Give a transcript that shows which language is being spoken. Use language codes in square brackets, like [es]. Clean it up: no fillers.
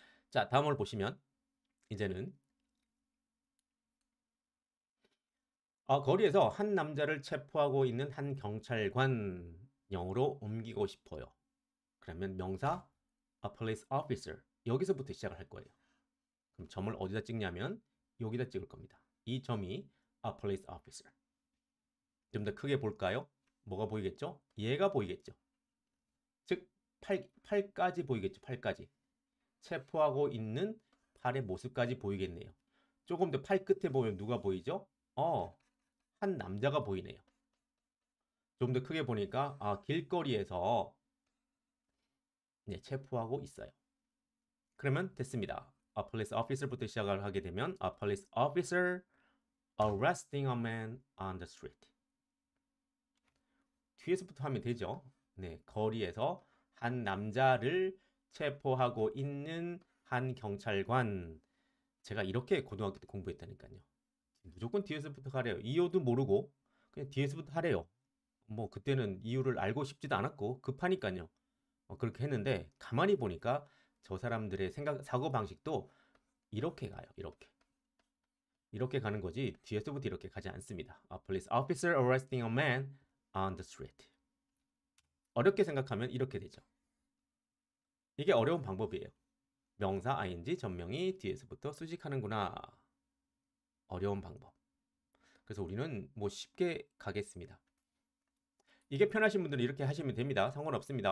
[ko] 자, 다음을 보시면 이제는 거리에서 한 남자를 체포하고 있는 한 경찰관 영어로 옮기고 싶어요. 그러면 명사 [en] a police officer [ko] 여기서부터 시작을 할 거예요. 그럼 점을 어디다 찍냐면 여기다 찍을 겁니다. 이 점이 [en] a police officer. [ko] 좀 더 크게 볼까요? 뭐가 보이겠죠? 얘가 보이겠죠. 즉 팔까지 보이겠죠. 팔까지. 체포하고 있는 팔의 모습까지 보이겠네요. 조금 더 팔 끝에 보면 누가 보이죠? 한 남자가 보이네요. 좀 더 크게 보니까 길거리에서 체포하고 있어요. 그러면 됐습니다. [en] A police officer부터 [ko] 시작을 하게 되면 [en] A police officer arresting a man on the street. [ko] 뒤에서부터 하면 되죠. 네, 거리에서 한 남자를 체포하고 있는 한 경찰관. 제가 이렇게 고등학교 때 공부했다니까요. 무조건 뒤에서부터 하래요. 이유도 모르고 그냥 뒤에서부터 하래요. 뭐 그때는 이유를 알고 싶지도 않았고 급하니까요. 그렇게 했는데 가만히 보니까 저 사람들의 사고 방식도 이렇게 가요. 이렇게 가는 거지 뒤에서부터 이렇게 가지 않습니다. [en] A police officer arresting a man on the street. [ko] 어렵게 생각하면 이렇게 되죠. 이게 어려운 방법이에요. 명사 ing 전명이 뒤에서부터 수식하는구나. 어려운 방법. 그래서 우리는 뭐 쉽게 가겠습니다. 이게 편하신 분들은 이렇게 하시면 됩니다. 상관없습니다.